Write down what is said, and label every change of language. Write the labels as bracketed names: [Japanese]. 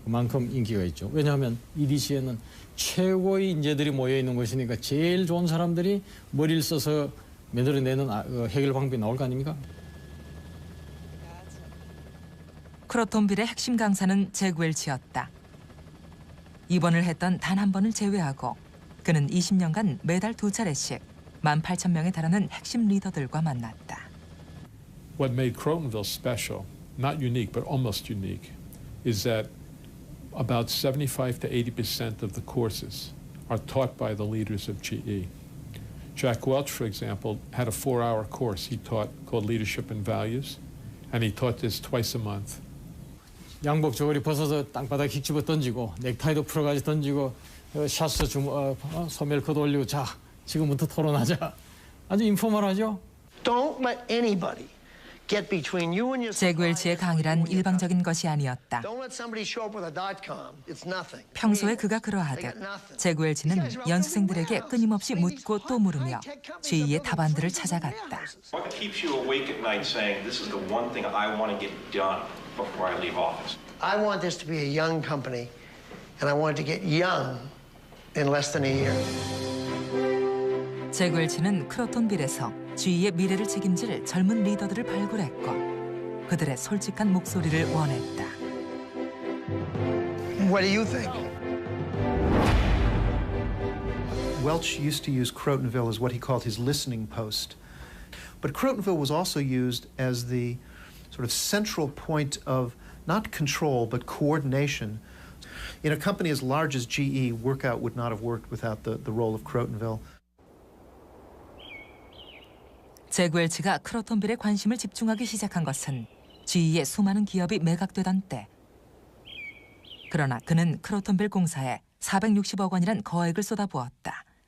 [Korean] 그만큼 인기가 있죠. 왜냐하면 EDC에는 최고의 인재들이 모여 있는 곳이니까 제일 좋은 사람들이 머리를 써서 만들어내는 해결 방법이 나올 거 아닙니까? 크로톤빌의 핵심 강사는 잭 웰치였다. 입원을 했던 단 한 번을 제외하고 그는 20년간 매달 2차례씩 18,000명에 달하는 핵심 리더들과 만났다. [English] What made Crotonville special, not unique but almost unique, is that about 75 to 80% of the courses are taught by the leaders of GE. Jack Welch, for example, had a 4-hour course he taught called Leadership and Values, and he taught this twice a month. [Korean] 양복 저고리 벗어서 땅바닥에 킥 집어 던지고 넥타이도 풀어가지고 던지고 샷스 소매를 걷어올리고 자 지금부터 토론하자. 아주 인포멀하죠? [English] Don't let anybody get between you and your [Korean] 잭 웰치의 강의란 일방적인 것이 아니었다. [English] Don't let somebody show up with a .com. It's nothing. [Korean] 평소에 그가 그러하듯 잭 웰치는 연수생들에게 끊임없이 묻고 또 물으며 GE의 답안들을 찾아갔다. [English] What keeps you awake at night saying this is the one thing I want to get done before I leave office? I want this to be a young company, and I want it to get young in less than a year. [Korean] 잭 웰치는 크로톤빌에서 GE의 미래를 책임질 젊은 리더들을 발굴했고 그들의 솔직한 목소리를 원했다. [English] What do you think? Welch used to use Crotonville as what he called his listening post. But Crotonville was also used as the sort of central point of not control, but coordination. In a company as large as GE, Workout would not have worked without the role of Crotonville. [Korean] 잭 웰치가 크로톤빌에 관심을 집중하기 시작한 것은 GE의 수많은 기업이 매각되던 때. 그러나 그는 크로톤빌 공사에 460억 원이란 거액을 쏟아부었다.